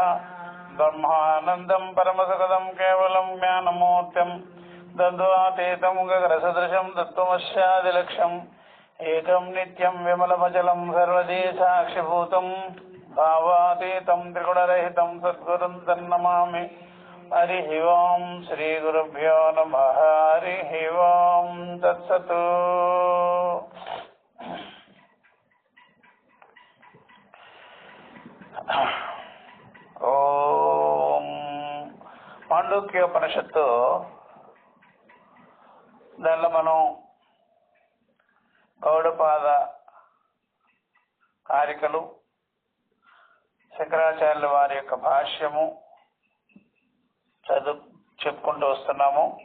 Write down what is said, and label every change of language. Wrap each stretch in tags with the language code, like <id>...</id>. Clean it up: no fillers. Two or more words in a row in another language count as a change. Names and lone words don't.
<sa>ब्रह्मानन्दं परमसुखदं केवलं ज्ञानमूर्तिं द्वन्द्वातीतं गगनसदृशं तत्त्वमस्यादिलक्ष्यम् एकं नित्यं विमलमचलं सर्वदी साक्षिभूतं भावातीतं त्रिगुणरहितं सद्गुरुं तन्नमामि। हरिः ओं श्रीगुरुभ्यो नमः। हरिः ओं तत्सत्।</sa> <te>ఓం మాండూక్యోపనిషత్తు దానిలో మనం గౌడపాద కారికలు, శంకరాచార్యుల వారి యొక్క భాష్యము చెప్పుకుంటూ వస్తున్నాము.</te>